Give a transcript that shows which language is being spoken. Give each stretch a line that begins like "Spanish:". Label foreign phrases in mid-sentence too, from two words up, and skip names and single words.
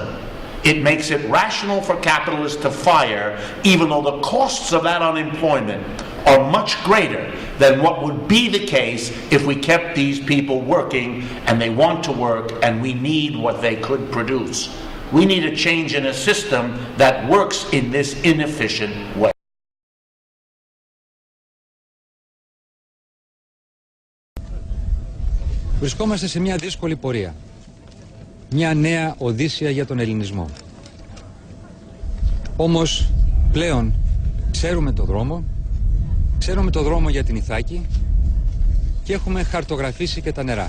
English: It makes it rational for capitalists to fire, even though the costs of that unemployment are much greater than what would be the case if we kept these people working, and they want to work, and we need what they could produce. We need a change in a system that works in this inefficient way.
Greek: Βρισκόμαστε σε μια δύσκολη πορεία. Μια νέα οδύσσια για τον ελληνισμό. Όμως πλέον ξέρουμε το δρόμο για την Ιθάκη και έχουμε χαρτογραφήσει και τα νερά.